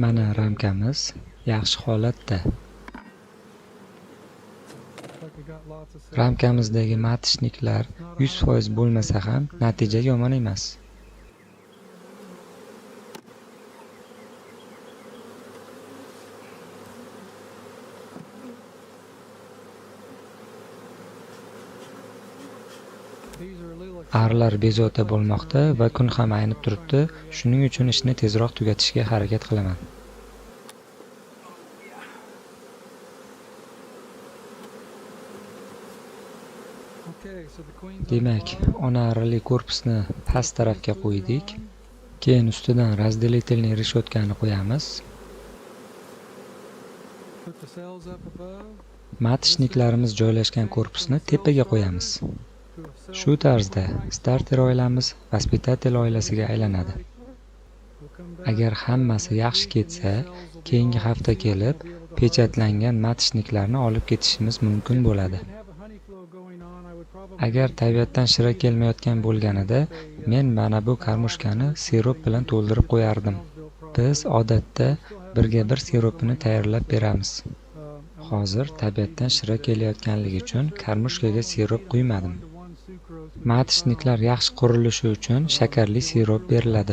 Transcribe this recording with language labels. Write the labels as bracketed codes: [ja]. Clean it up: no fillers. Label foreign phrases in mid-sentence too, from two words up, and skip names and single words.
[uz] Mana [en] really good. [uz] ramkamiz yaxshi holatda. [en] Looks like we got lots of cells. [uz] Ramkamizdagi matishniklar 100% bo'lmasa ham natija yomon emas. [en] These are a little [uz] Arilar bezovta bo'lmoqda va kun ham aynib turibdi. Shuning uchun ishni tezroq tugatishga harakat qilaman. [en] Okay, so the queen's on the [uz] Demak, [en] bottom. [uz] ona arili korpusni past tarafga qo'ydik. Keyin ustidan [ru] разделительный решеткани [uz] qo'yamiz. [en] Put the cells up above. [uz] Matishniklarimiz joylashgan korpusni tepaga qo'yamiz. [en] To a cell [uz] Shu tarzda starter oilamiz vaspitatel oilasiga aylanadi. [en] We'll come back. [uz] Agar hammasi yaxshi ketsa, keyingi hafta kelib pechatlangan matishniklarni olib ketishimiz mumkin bo'ladi. [en] Didn't have a honey flow going on, I would probably [uz] Agar tabiatdan shira kelmayotgan bo'lganida, men mana bu karmushkani sirop bilan to'ldirib qo'yardim. Biz odatda birga bir siropini tayyorlab beramiz. Hozir tabiatdan shira kelayotganligi uchun karmushkaga sirop quymadim. Matishniklar yaxshi qurilishi uchun shakarli sirop beriladi.